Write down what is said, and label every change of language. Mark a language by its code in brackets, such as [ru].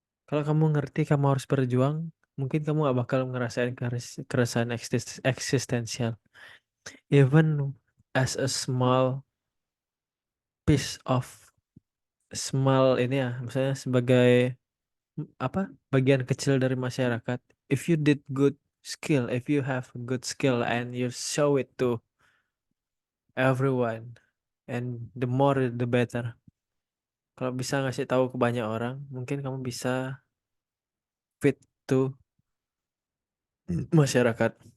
[id] Kalau kamu ngerti kamu harus berjuang, mungkin kamu gak bakal ngerasain keresahan eksistensial. [en] Even as a piece of small [id] ini ya, misalnya sebagai apa bagian kecil dari masyarakat. [en] If you did good skill, if you have good skill and you show it to everyone, and the more the better. [id] Kalau bisa ngasih tahu ke banyak orang, mungkin kamu bisa [en] fit to [id] masyarakat.